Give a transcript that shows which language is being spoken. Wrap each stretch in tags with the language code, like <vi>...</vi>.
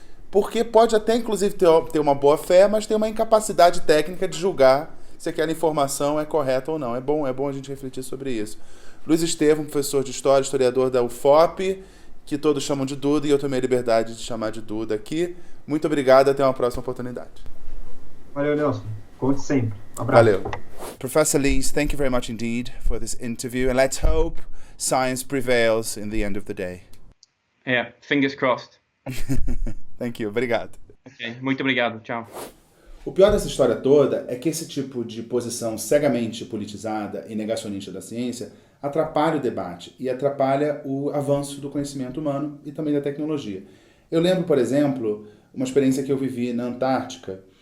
<pt>Porque pode até, inclusive, ter uma boa fé, mas tem uma incapacidade técnica de julgar se aquela informação é correta ou não. É bom a gente refletir sobre isso. Luiz Estevam, professor de História, historiador da UFOP, que todos chamam de Duda, e eu tomei a liberdade de chamar de Duda aqui. Muito obrigado, até uma próxima oportunidade. Valeu, Nelson. Conte sempre. Um abraço. Valeu.</pt> <en>Professor Lees, thank you very much indeed for this interview, and let's hope science prevails in the end of the day. Yeah, fingers crossed. Thank you,</en> <pt>obrigado. Ok, muito obrigado, tchau. O pior dessa história toda é que esse tipo de posição cegamente politizada e negacionista da ciência atrapalha o debate e atrapalha o avanço do conhecimento humano e também da tecnologia. Eu lembro, por exemplo, uma experiência que eu vivi na Antártica.</pt>